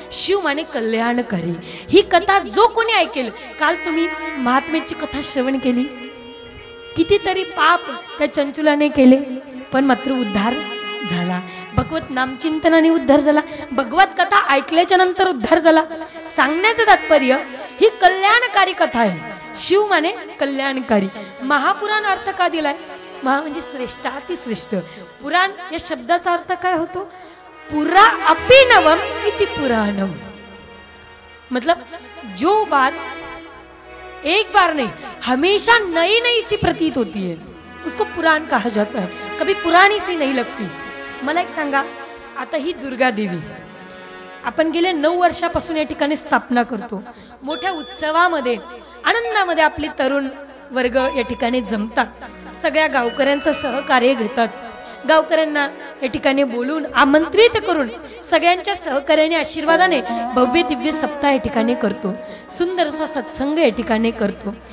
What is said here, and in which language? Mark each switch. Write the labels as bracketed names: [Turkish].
[Marathi] शिव माने कल्याणकारी। ही कथा जो कोणी ऐकेल, काल तुम्ही महात्म्याची कथा श्रवण केली, कितीतरी पाप त्या चंचुलाने केले पण मात्र उद्धार झाला, भगवत नामचिंतनाने उद्धार झाला, भगवत कथा ऐकल्याच्या नंतर उद्धार झाला। सांगण्याचं तात्पर्य ही कल्याणकारी कथा आहे। शिव माने कल्याणकारी। महापुराण अर्थ का दिलाय? महा म्हणजे श्रेष्ठातिश्रेष्ठ। पुराण या शब्दाचा अर्थ काय होतो? [Sanskrit] पुरा अपि नवम इति पुराणम, [Hindi] मतलब जो बात एक बार नहीं हमेशा नई नई सी प्रतीत होती है उसको पुराण कहा जाता है, कभी पुरानी सी नहीं लगती। [Marathi] मला एक सांगा, आता ही दुर्गा देवी आपण गेले 9 वर्षापासून या ठिकाणी स्थापना करतो, मोठ्या उत्सवामध्ये आनंदामध्ये आपले तरुण वर्ग या ठिकाणी जमतात, सगळ्या गावकऱ्यांचं सहकार्य घेतात, गावकऱ्यांना या ठिकाणी बोलून आमंत्रित करून सगळ्यांच्या सहकार्याने आशीर्वादाने भव्य दिव्य सप्ताह या ठिकाणी करतो, सुंदरसा सत्संग या ठिकाणी करतो।